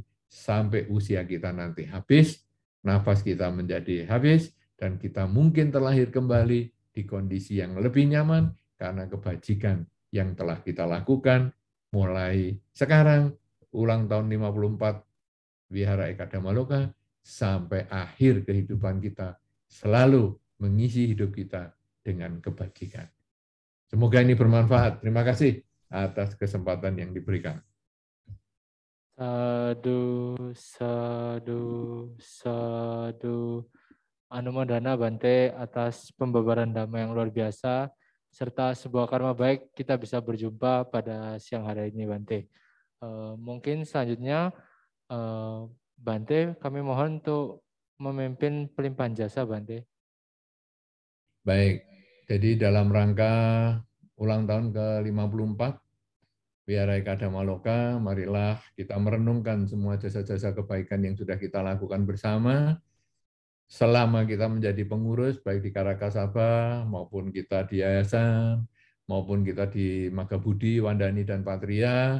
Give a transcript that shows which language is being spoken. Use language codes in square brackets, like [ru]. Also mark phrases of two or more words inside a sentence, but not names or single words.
[id] Sampai usia kita nanti habis, nafas kita menjadi habis, dan kita mungkin terlahir kembali di kondisi yang lebih nyaman karena kebajikan yang telah kita lakukan mulai sekarang, ulang tahun 54, Wihara Eka Dhammaloka, sampai akhir kehidupan kita, selalu mengisi hidup kita dengan kebajikan. Semoga ini bermanfaat. Terima kasih atas kesempatan yang diberikan. [pi] Sadu, sadu, sadu. [id] Anumodana Bante atas pembabaran Dhamma yang luar biasa, serta sebuah karma baik kita bisa berjumpa pada siang hari ini, Bante. Mungkin selanjutnya Bante, kami mohon untuk memimpin pelimpahan jasa, Bante. Baik, jadi dalam rangka ulang tahun ke-54 Wihara Eka Dhammaloka, marilah kita merenungkan semua jasa-jasa kebaikan yang sudah kita lakukan bersama selama kita menjadi pengurus, baik di Karakasaba maupun kita di yayasan, maupun kita di Magabudi, Wandani, dan Patria.